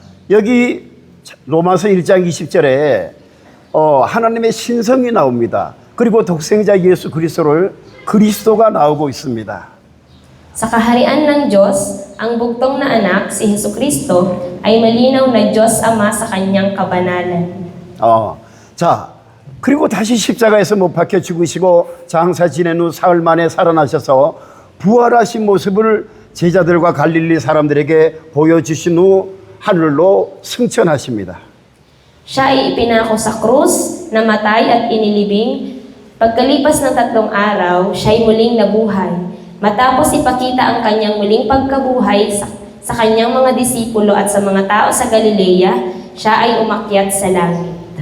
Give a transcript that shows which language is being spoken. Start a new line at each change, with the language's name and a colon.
Korean: 여기 로마서 1장 20절에 하나님의 신성이 나옵니다. 그리고 독생자 예수 그리스도를 그리스도가 나오고 있습니다.
Filipino: Sa kaharian ng Diyos, ang bugtong na anak, si Jesucristo, ay malinaw na Diyos Ama sa kanyang kabanalan.
Korean: 자, 그리고 다시 십자가에서 못 박혀 죽으시고 장사 지낸 후 사흘 만에 살아나셔서 부활하신 모습을 제자들과 갈릴리 사람들에게 보여주신 후 하늘로 승천하십니다.
Filipino: Siya ay ipinako sa krus, namatay at inilibing. Pagkalipas ng 3 araw, siya ay muling nabuhay. Matapos ipakita ang kanyang muling pagkabuhay sa kanyang mga disipulo at sa mga tao sa Galilea, siya ay umakyat sa langit.